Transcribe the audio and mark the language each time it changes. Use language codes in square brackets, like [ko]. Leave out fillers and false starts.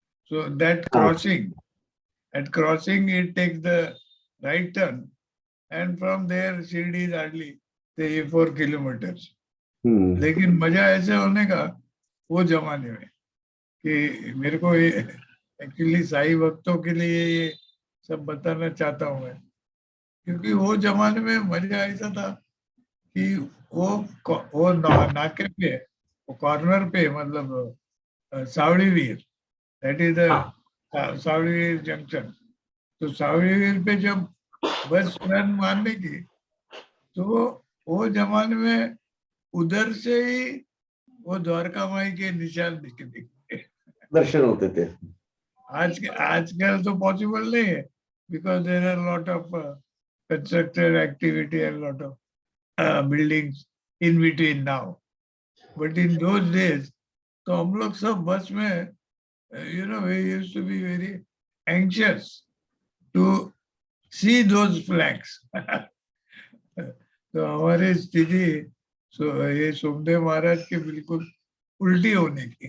[en] So that crossing, at crossing it takes the right turn, and from there Shirdi is hardly 3-4 kilometers. [hi] लेकिन मजा ऐसे होने का वो जमाने में कि मेरे को एक्चुअली साई भक्तों के लिए ये सब बताना चाहता हूँ मैं, क्योंकि वो जमाने में मजा ऐसा था कि वो नाके पे, कॉर्नर पे, मतलब सावड़ी वीर, [en] That is the Savdi Veer junction. [hi] तो सावड़ी वीर पे जब बस टर्न मारने की, तो वो जमाने में उधर से ही वो द्वारका माई के निशान दिखते दर्शन होते थे। आजकल तो पॉसिबल नहीं है, [en] Because there are lot of constructed activity and lot of buildings in between now. But in those days, [hi] तो हम लोग सब बस में, [en] we used to be very anxious to see those flags. [hi] तो हमारी स्थिति ये सोमदेव महाराज के बिल्कुल उल्टी होने की।